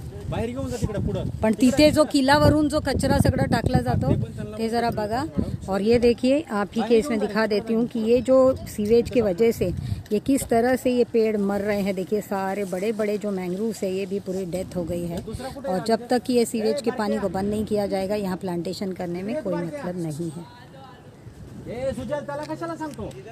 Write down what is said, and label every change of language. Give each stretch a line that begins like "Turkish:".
Marathi: बाहेर घेऊन जा तिकडे पुढे. पण तिथे जो किल्ल्यावरून जो कचरा सगळं टाकला जातो ते जरा बघा.
Hindi: और ये देखिए आप ही के इसमें दिखा देती हूँ कि ये जो सीवेज के वजह से ये किस तरह से ये पेड़ मर रहे हैं। देखिए सारे बड़े बड़े जो मैंग्रोव्स है ये भी पूरी डेथ हो गई है। और जब तक ये सीवेज के पानी को बंद नहीं किया जाएगा यहाँ प्लांटेशन करने में कोई मतलब नहीं है।
Marathi: ए सुजल त्याला कशाला सांगतो.